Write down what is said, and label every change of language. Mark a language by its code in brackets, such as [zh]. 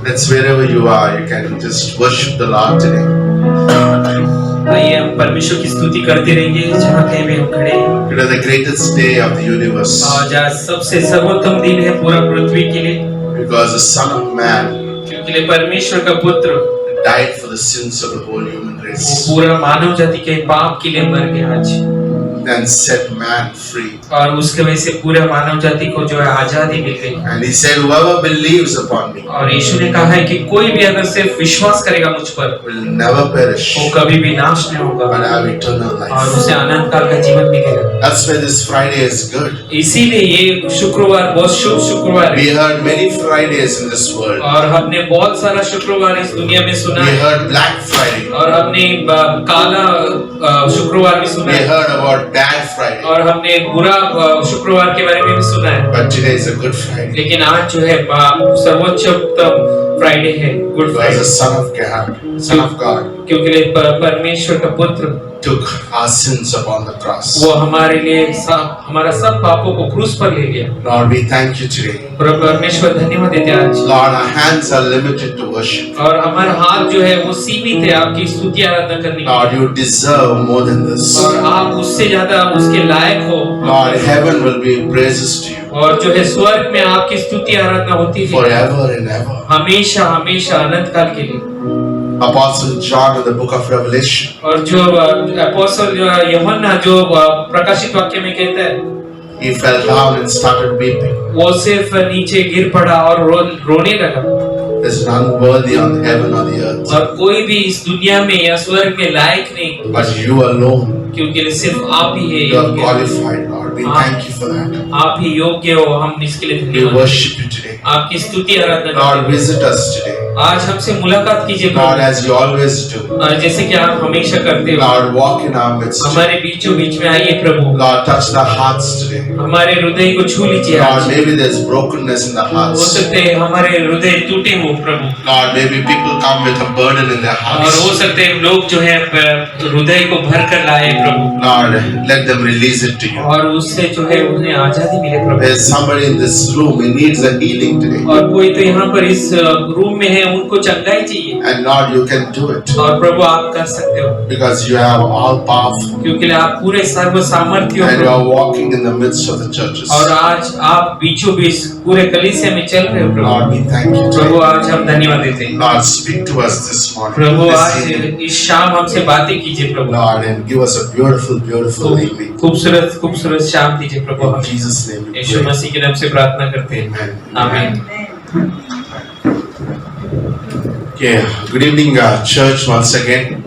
[en] wherever you are, you can just worship the Lord today. [hi] आइए हम परमेश्वर की स्तुति करते रहेंगे जहाँ कहीं भी हम खड़े हैं। [en] Today the greatest day of the universe. [hi] आज सबसे सर्वोत्तम दिन है पूरा पृथ्वी के लिए, [en] Because the Son of Man [hi] क्योंकि परमेश्वर का पुत्र [en] died for the sins of the whole human [hi] वो [en] race [hi] पूरा मानव जाति के पाप के लिए मर गया आज, [en] and set man free. [hi] और उसके वजह से पूरे मानव जाति को जो है आजादी मिल गई। [en] And he said, whoever believes upon me [hi] और यीशु ने कहा है कि कोई भी अगर सिर्फ विश्वास करेगा मुझ पर, [en] will never perish [hi] वो कभी भी नाश नहीं होगा [en] but have eternal [hi] और [en] life. [hi] उसे अनंत काल का जीवन मिलेगा। [en] That's why this Friday is good. [hi] इसीलिए ये शुक्रवार बहुत शुभ शुक्रवार [en] We [hi] है, [en] heard many Fridays in this world. [hi] और हमने बहुत सारा शुक्रवार इस दुनिया में सुना [en] We [hi] है, [en] heard Black Friday. [hi] और हमने काला शुक्रवार भी सुना [en] We [hi] है, [en] heard about Bad Friday. [hi] और हमने बुरा शुक्रवार के बारे में भी सुना है। [en] But today is a good Friday. [hi] लेकिन आज जो है सर्वोच्चतम फ्राइडे है, good [en] Because the [hi] Friday, [en] Son of God [hi] क्योंकि परमेश्वर का पुत्र [en] took our sins upon the cross. [hi] वो हमारे लिए हमारा सब पापों को क्रूस पर ले गया। [en] Lord, we thank you today. [hi] परमेश्वर धन्यवाद देते हैं आज, [en] Lord, our hands are limited to worship. [hi] और हमारा हाथ जो है वो सीमित है आपकी स्तुति आराधना करने के [en] Lord, [hi] लिए, [en] you deserve more than this. [hi] और आप उससे ज्यादा उसके लायक हो। [en] Lord, heaven will be praises to you [hi] और जो है स्वर्ग में आपकी स्तुति आराधना होती है [en] forever and ever. [hi] हमेशा हमेशा अनंत काल के लिए। [en] Apostle John in the book of Revelation, [hi] और जो अपोस्तल यूहन्ना जो प्रकाशित वाक्य में कहता है, [en] he fell down and started weeping. [hi] वो सिर्फ नीचे गिर पड़ा और रोने लगा, [en] There's none worthy on heaven or the earth, [hi] और कोई भी इस दुनिया में या स्वर्ग में लायक नहीं, [en] but you alone. [hi] क्योंकि सिर्फ आप ही है [en] You are [hi] योग्य। [en] qualified, Lord. We thank you for that. [hi] आप ही योग्य हो, हम इसके लिए [en] We [hi] धन्यवाद। [en] worship you today. [hi] आपकी स्तुति आराधना [en] Lord, [hi] करते हैं। [en] visit us today. [hi] आज हमसे मुलाकात कीजिए [en] Lord, [hi] Prabhu, [en] as you always do. [hi] और जैसे कि आप हमेशा करते हो, [en] Lord, walk in our midst. [hi] हमारे बीचों बीच में आइए प्रभु, [en] Lord, touch the hearts today. [hi] हमारे हृदय को छू लीजिए [en] Lord, [hi] आज। [en] maybe there's brokenness in the [hi] हो [en] hearts. [hi] सकते हैं हमारे हृदय टूटे हो प्रभु, [en] Lord, maybe people come with a burden in their [hi] और हो [en] hearts. [hi] सकते हैं लोग जो है हृदय को भर कर लाए प्रभु, [en] Lord, let them release it to you. [hi] और उससे जो है उन्हें आजादी मिले प्रभु। [en] There's somebody in this room who needs a healing today. [hi] और कोई तो यहाँ पर इस रूम में है, उनको चंगाई चाहिए, [en] And Lord, you can do it [hi] और प्रभु आप कर सकते हो, [en] because you have all powerful [hi] क्योंकि आप पूरे सर्व सामर्थ्य [en] and you [hi] हो [en] are walking in the midst of the churches. [hi] और आज आप बीचों बीच पूरे कलीसिया में चल रहे हो प्रभु। [en] Lord, we thank you [hi] Prabhu [en] today. [hi] आज हम धन्यवाद देते हैं। [en] Lord, speak to us this morning, [hi] Prabhu [en] this [hi] आज [en] evening. [hi] इस शाम हमसे बातें कीजिए प्रभु, [en] Lord, and give us a beautiful, beautiful evening. [hi] खूबसूरत खूबसूरत शाम दीजिए प्रभु। [en] In [hi] हम [en] Jesus' name we [hi] Yeshu [en] pray. [hi] मसीह के नाम से प्रार्थना करते हैं, [en] Amen. [hi] आमीन। [en] Okay, good evening, church, once again.